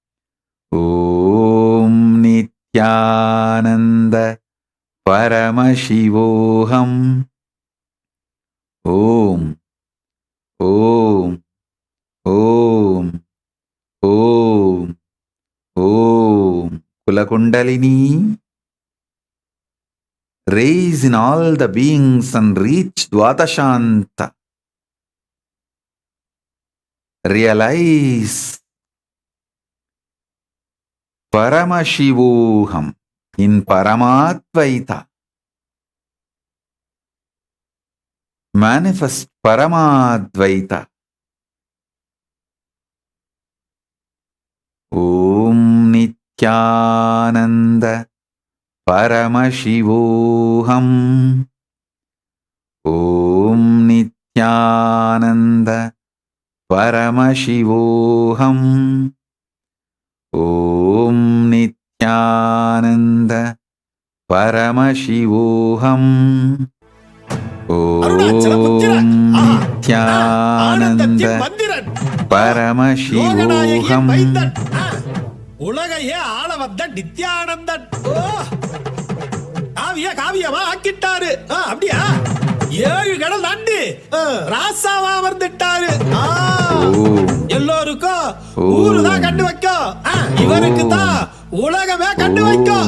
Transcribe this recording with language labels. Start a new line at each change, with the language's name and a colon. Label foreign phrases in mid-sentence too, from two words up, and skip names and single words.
Sanskrit: ॐ नित्यानन्द परमशिवोऽहम्. ॐ ॐ ॐ ॐ ॐ. Kulakundalini.
English: Raise in all the beings and reach Dvatashanta. Realize Paramashivoham in Paramatvaita. Manifest Paramadvaita.
Sanskrit: ॐ नित्यानन्द परमशिवोऽहम्. ॐ नित्यानन्द परमशिवोऽहम्. ॐ नित्यानन्द परमशिवोऽहम्. ॐ नित्यानन्द परमशिवोऽहम्.
Tamil: உலகையே ஆள வந்த நித்யானந்தன். காவியமா ஆக்கிட்டாரு. அப்படியா? 7 கடல் தாண்டி ராசாவா வந்துட்டாரு. எல்லோருக்கும் ஊருதான் கண்டு வைக்கும், இவருக்கு தான் உலகமே கண்டு வைக்கும்.